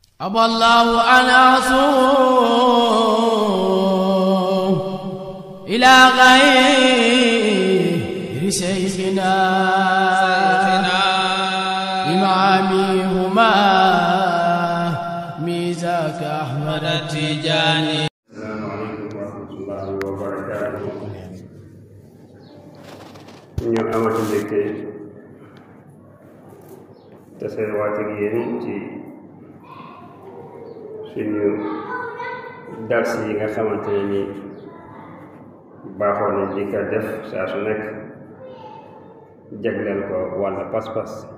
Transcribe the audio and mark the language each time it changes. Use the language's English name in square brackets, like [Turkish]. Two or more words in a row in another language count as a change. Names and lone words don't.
[Arabic] أبى الله أن أصوم إلى غير شيخنا إمامي هما ميزاك أحمد التجاني. السلام عليكم ورحمة الله وبركاته. [Wolof] ñu amati mbégte tasewaat ak yéen ci suñu dars yi nga xamante ne ni baaxoo nañ di ko def saa su nekk jagleel ko wàlla pas-pas.